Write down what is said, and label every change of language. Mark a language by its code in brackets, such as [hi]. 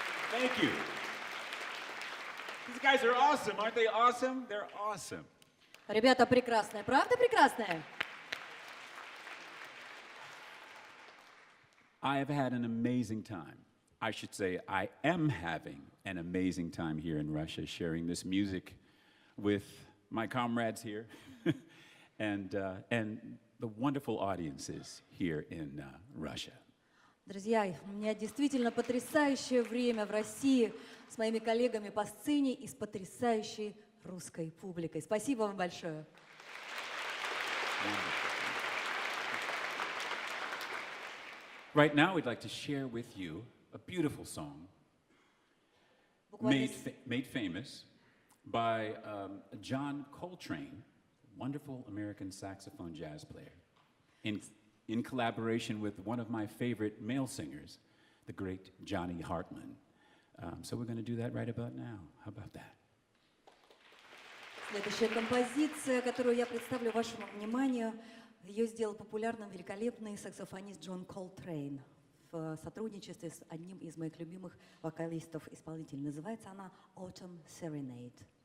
[en] Thank you. These guys are awesome, aren't they awesome? They're awesome. [ru] Ребята прекрасные, правда прекрасные? [en] I have had an amazing time. I should say I am having an amazing time here in Russia, sharing this music with my comrades here and the wonderful audiences here in Russia. [ru] Друзья, у меня действительно потрясающее время в России с моими коллегами по сцене и с потрясающей русской публикой. Спасибо вам большое. [en] Right now, we'd like to share with you a beautiful song made famous by John Coltrane, wonderful American saxophone jazz player, in collaboration with one of my favorite male singers, the great Johnny Hartman. So we're going to do that right about now. How about that? [ru] Следующая композиция, которую я представлю вашему вниманию, ее сделал популярным великолепный саксофонист Джон Колтрейн в сотрудничестве с одним из моих любимых вокалистов-исполнителей. Называется она «Autumn Serenade».